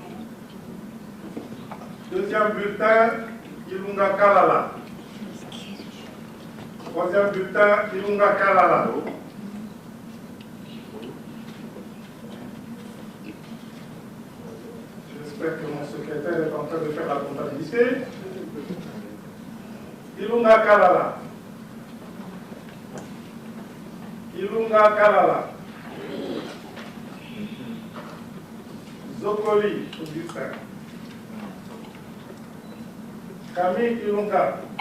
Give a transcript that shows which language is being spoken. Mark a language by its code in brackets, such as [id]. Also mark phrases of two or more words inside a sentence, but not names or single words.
[fr] Deuxième bulletin, Ilunga Kalala. Troisième bulletin, Ilunga Kalala. J'espère que mon secrétaire est en train de faire la comptabilité. Ilunga Kalala. Ilunga Kalala. Zokoli, Augustin. Camille Ilunga.